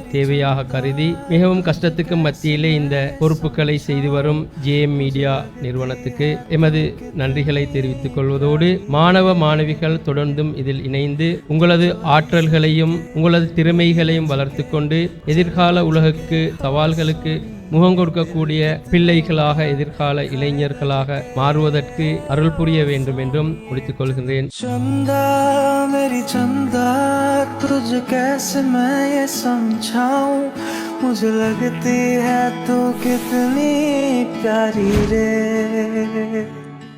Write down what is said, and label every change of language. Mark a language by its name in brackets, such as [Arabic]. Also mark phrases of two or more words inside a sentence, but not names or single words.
[Tamil] தேவையாக கருதி மிகவும் கஷ்டத்துக்கு மத்தியிலே இந்த பொறுப்புகளை செய்து வரும் ஜேஎம் மீடியா நிறுவனத்துக்கு எமது நன்றிகளை தெரிவித்துக் கொள்வதோடு, மாணவ மாணவிகள் தொடர்ந்தும் இதில் இணைந்து உங்களது ஆற்றல்களையும் உங்களது திறமைகளையும் வளர்த்து கொண்டு எதிர்கால உலகுக்கு சவால்களுக்கு முகம் கொடுக்கக்கூடிய பிள்ளைகளாக, எதிர்கால இளைஞர்களாக மாறுவதற்கு அருள் புரிய வேண்டும் என்றும் முடித்துக் கொள்கின்றேன். [Hindi] चंदा मेरी चंदा तुझे कैसे मैं ये समझाऊं, मुझे लगती है तू कितनी प्यारी रे.